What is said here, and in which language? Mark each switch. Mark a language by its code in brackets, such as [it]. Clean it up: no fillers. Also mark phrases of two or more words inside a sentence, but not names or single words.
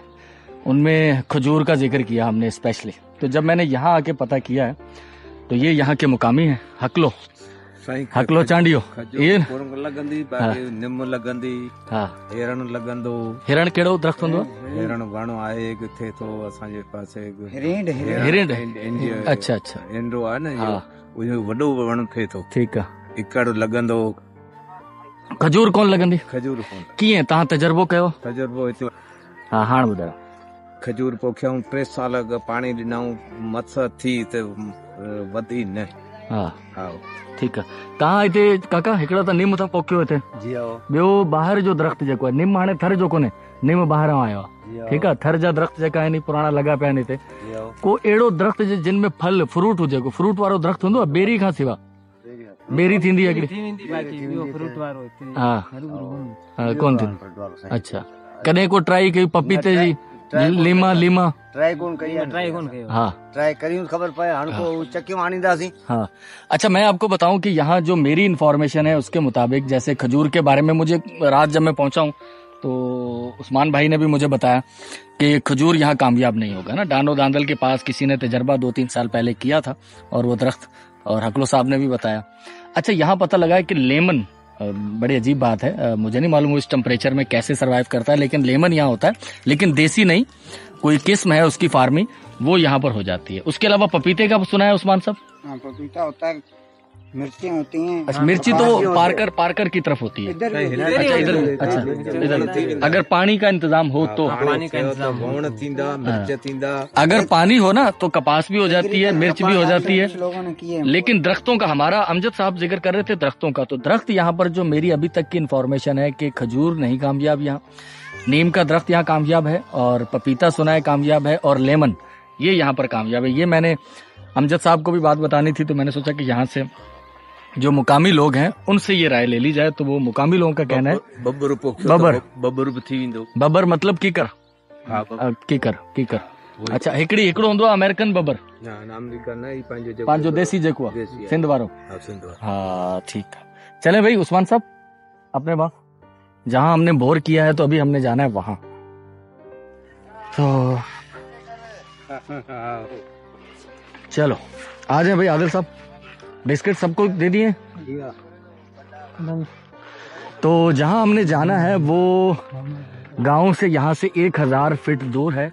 [ur] ان میں کھجور کا ذکر کیا ہم نے اسپیشلی۔ تو جب میں نے یہاں آکے پتا کیا ہے تو یہ یہاں کے مقامی ہیں ہکلو چانڈیو. یہ [sd] निम लगंदी हिरण लगंदो। हिरण केड़ो दरख्त होंदो? हिरण वण आहे किथे तो असांजे पासे [ur] ہرن۔ اچھا اچھا [sd] एंडो आहे न, इहो वॾो वण थिए थो। ठीकु आहे। इकड़ लगंदो। खजूर कोन लगंदी? खजूर कोन। कीअं तव्हां तजर्बो कयो? तजर्बो हिते हा हाणे ॿुधायो। खजूर पोखियऊं 3 साल पाणी ॾिनऊं, मत्स थी त वधी न। हा ठीकु आहे। तव्हां हिते काका हिकिड़ो त निम था पोखियो हिते? जी ॿियो ॿाहिरि जो दरख़्त जेको आहे निम, हाणे थर जो कोन्हे, निम ॿाहिरां आयो आहे। ठीकु आहे। थर जा दरख़्त जेका आहिनि पुराणा लॻा पिया आहिनि हिते। को अहिड़ो दरख़्त जिन में फल फ्रूट हुजे, को फ्रूट वारो दरख़्त हूंदो आहे बेरी खां सिवा? बेरी थींदी आहे हिकिड़ी? हा कोन थींदी। अच्छा कॾहिं को ट्राई कई पपीते जी? लीमा ट्राई कोन कई। हाँ ट्राई करी खबर पए हाणे को चक्कियों आणींदासीं। [ur] ہاں اچھا میں آپ کو بتاؤں کہ یہاں جو میری انفارمیشن ہے اس کے مطابق، جیسے کھجور کے بارے میں مجھے رات جب میں پہنچا ہوں تو عثمان بھائی نے بھی مجھے بتایا کہ کھجور یہاں کامیاب نہیں ہوگا نا. ڈانو داندل کے پاس کسی نے تجربہ 2-3 سال پہلے کیا تھا اور وہ درخت، اور ہکلو صاحب نے بھی بتایا. اچھا یہاں پتا لگا ہے کہ لیمن، بڑی عجیب بات ہے، مجھے نہیں معلوم اس ٹمپریچر میں کیسے سروائیو کرتا ہے، لیکن لیمن یہاں ہوتا ہے، لیکن دیسی نہیں، کوئی قسم ہے اس کی فارمنگ، وہ یہاں پر ہو جاتی ہے. اس کے علاوہ پپیتے کا سنا ہے عثمان صاحب? پپیتا ہوتا ہے مرچی ہوتی ہیں. اچھا، مرچی تو پارکر کی طرف ہوتی ہے۔ اچھا، ادھر اگر پانی کا انتظام ہو تو پانی کا انتظام ہو. [sd] वण थींदा, मिर्च थींदा। [ur] اگر پانی ہو نا تو کپاس بھی ہو جاتی ہے، مرچ بھی ہو جاتی ہے. لوگوں نے کیے ہیں. لیکن درختوں کا، ہمارا امجد صاحب ذکر کر رہے تھے درختوں کا، تو درخت یہاں پر جو میری ابھی تک کی انفارمیشن ہے کہ کھجور نہیں کامیاب، یہاں نیم کا درخت یہاں کامیاب ہے، اور پپیتا سنا ہے کامیاب ہے، اور لیمن یہ یہاں پر کامیاب ہے. یہ میں نے امجد صاحب کو بھی بات بتانی تھی، تو میں نے سوچا کہ یہاں سے جو مقامی لوگ ہیں ان سے یہ رائے لے لی جائے. تو وہ مقامی لوگوں کا کہنا ہے ببر مطلب کیکر. کیکر. اچھا, [sd] हिकड़ो हूंदो आहे अमेरिकन बबर, पंहिंजो देसी जेको आहे सिंध वारो। [ur] ہاں ٹھیک ہے، چلے بھائی عثمان صاحب اپنے باپ، جہاں ہم نے بور کیا ہے تو ابھی ہم نے جانا ہے وہاں. تو چلو آ جائے بھائی. عادل صاحب بسکٹ سب کو دے دیے۔ تو جہاں ہم نے جانا ہے وہ گاؤں سے یہاں سے 1000 فیٹ دور ہے.